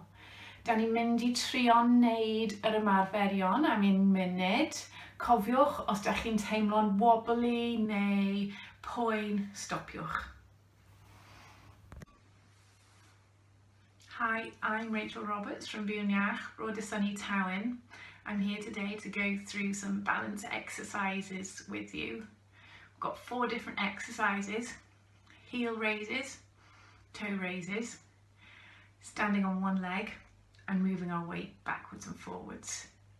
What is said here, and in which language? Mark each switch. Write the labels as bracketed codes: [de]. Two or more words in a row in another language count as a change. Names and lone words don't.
[cy] Da ni'n mynd i trio wneud yr ymarferion am 1 munud. Cofiwch, os da chi'n teimlo'n wobbly neu poen, stopiwch. [en] Hi, I'm Rachel Roberts from Byw'n Iach, Bro Dysynnu Tywyn. I'm here today to go through some balance exercises with you. We've got 4 different exercises: heel raises, toe raises, standing on one leg and moving our weight backwards and forwards.